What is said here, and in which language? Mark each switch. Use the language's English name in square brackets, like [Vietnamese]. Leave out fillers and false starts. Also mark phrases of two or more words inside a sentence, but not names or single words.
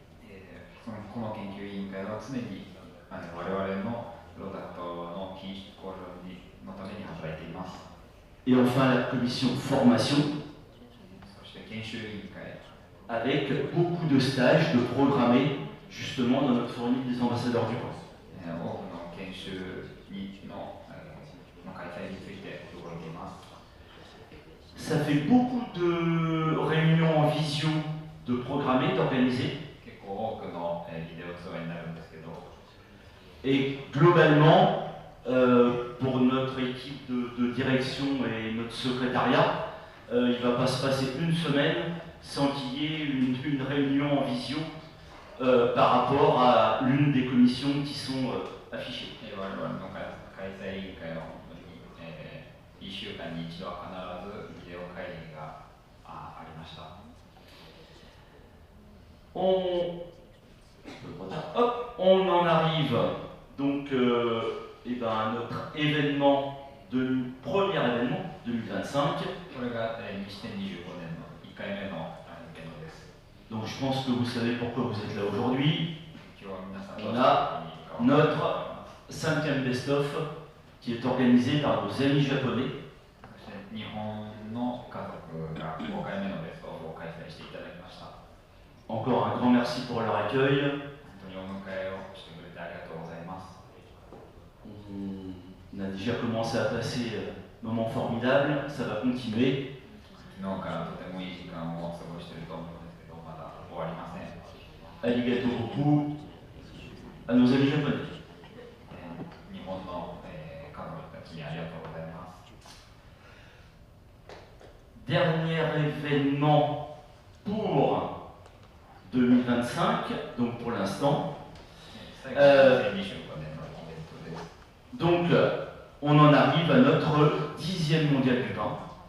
[French] Et enfin la commission formation, avec beaucoup de stages de programmés justement dans notre formule des ambassadeurs du pain. [Japanese] の開催について動いています。 [French] Ça fait beaucoup de réunions en visio, de programmer, d'organiser. [Japanese] 結構多くのビデオ通話になるんですけど、 [French] Et globalement, pour notre équipe de direction et notre secrétariat, il ne va pas se passer une semaine sans qu'il y ait une réunion en visio par rapport à l'une des commissions qui sont affichées. [Japanese] 我々の開催委員会は本当に、1週間に1度は必ずビデオ会議がありました。 [French] On en arrive donc à notre événement, premier événement 2025. [Japanese] これが2025年の1回目のイベントです。 [French] Donc je pense que vous savez pourquoi vous êtes là aujourd'hui. [Japanese] 今日は皆さん [French] On a notre 5e best-of qui est organisé par nos amis japonais. [Japanese] そして日本の家族が5回目のベストオフを開催していただきました。 [French] Encore un grand merci pour leur accueil. [Japanese] 本当にお迎えをしてくれてありがとうございます。 [French] On a déjà commencé à passer un moment formidable, ça va continuer. [Japanese] 昨日からとてもいい時間を過ごしていると思うんですけど、まだ終わりません。 [French] Arigato beaucoup à nos amis japonais. [Japanese] 日本の家族たちにありがとうございます。 [French] Dernier événement pour 2025, donc pour l'instant. Donc, on en arrive à notre 10e mondial du pain.